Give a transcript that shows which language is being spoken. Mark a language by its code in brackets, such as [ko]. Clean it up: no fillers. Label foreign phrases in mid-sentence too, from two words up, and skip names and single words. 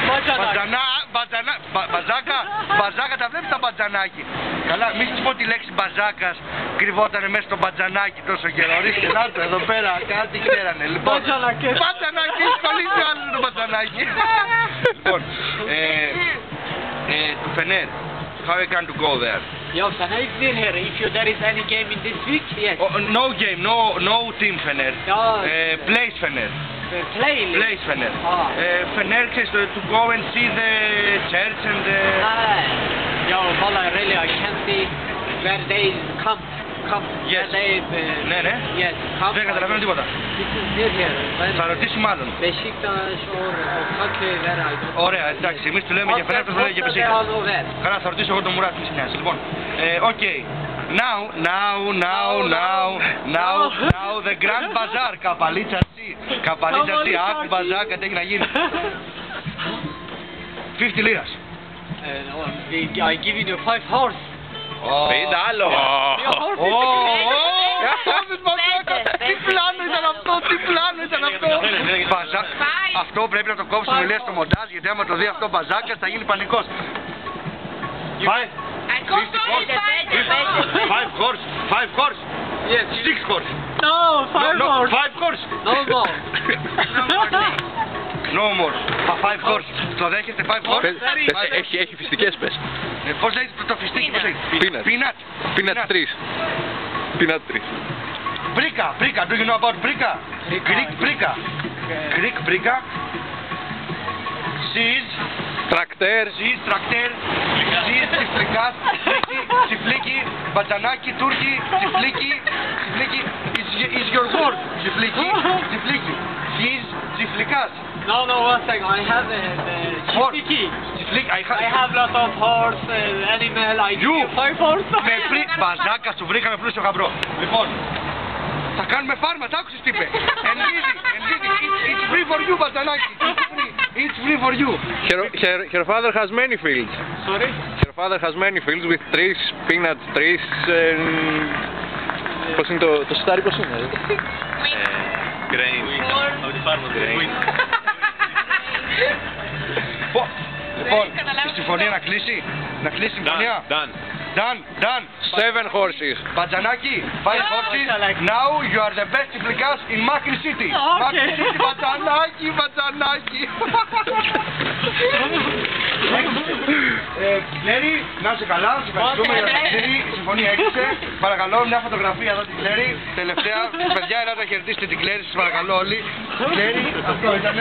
[el] Μπαζάκα, τα βλέπεις τα μπατζανάκι! Καλά, μη σου πω τη λέξη μπαζάκας κρυβότανε μέσα στο μπατζανάκι τόσο καιρό. Ορίστε, να το εδώ πέρα, κάτι ξέρανε. Λοιπόν, μπατζανάκι, σχολείται ο άλλος το μπατζανάκι. Λοιπόν, [en] to Fener, how I can to go there? Yo, Fener is still here. If there is any game in this week, yes. Oh, no game, no team Fener. Place Fener. Place Fener. Fener says to go and see the church and the... Yo, Bola, really, I can't see where they come. Yes. [el] Ναι, ναι. [en] Yes, come. [el] Δεν καταλαβαίνω τίποτα. [en] This is near here. [el] Θα ρωτήσουμε άλλον. [en] Beşiktaş or Okake, where I don't. [el] Ωραία, εντάξει, εμείς του λέμε για Fener, αυτός λέει για Beşiktaş. Καλά, θα ρωτήσω εγώ τον Μουράτ, μη συνιάζει. Λοιπόν, [en] okay. Now the Grand Bazaar, [el] καπαλίτσα τσι, άκου μπαζάκα, τι έχει να γίνει. 50 λίρας. [en] I give you 5 horse. [el] 50 άλλο. Τι πλάνο ήταν αυτό. Αυτό πρέπει να το κόψουμε λέει στο μοντάζ, γιατί άμα το δει αυτό Μπαζάκας θα γίνει πανικός. [en] 5 horse. Yes. 6 horse. No, 5 horse. 5 horse. No more. No more. 5 horse. [el] Το δέχεστε 5 horse. Έχει φυστικές πες. Πώς λέγεται το φιστίκι, πώς λέγεται? [en] Peanut 3. Peanut 3. [el] Πρίκα. [en] Do you know about πρίκα? Greek πρίκα. Cheese. [el] Τρακτέρ. Cheese, τσιφλικάς. Τσιφλίκι. Μπατζανάκι, Τούρκι. Τσιφλίκι. [en] Is your word. [el] Τσιφλίκι. Cheese, τσιφλικάς. [en] No, one second. I have chifliki. I have lot of horse, animal. I give you 5 horse. [el] Μπαζάκα, σου βρήκαμε πλούσιο γαμπρό. Λοιπόν, θα κάνουμε φάρμα, τ' άκουσες τι είπε. [en] It's free for you, μπατζανάκι. It's free for you. Her father has many fields. Sorry? Her father has many fields with trees, peanut trees. [el] Πώς είναι το σιτάρι, πώς είναι? Grain. Από τη φάρμα του Grain. Λοιπόν, η συμφωνία να κλείσει. Η συμφωνία. [en] Done. 7 horses. Μπατζανάκι, 5 horses. Now you are the best τσιφλικάς in Makri City. Makri City, [el] μπατζανάκι. Κλέρι, να είσαι καλά, σε ευχαριστούμε για το ταξίδι. Η συμφωνία έκλεισε. Παρακαλώ, μια φωτογραφία εδώ την Κλέρι. Τελευταία, παιδιά, ελάτε χαιρετήστε την Κλέρι, σας παρακαλώ όλοι. Κλέρι, αυτό ήτανε.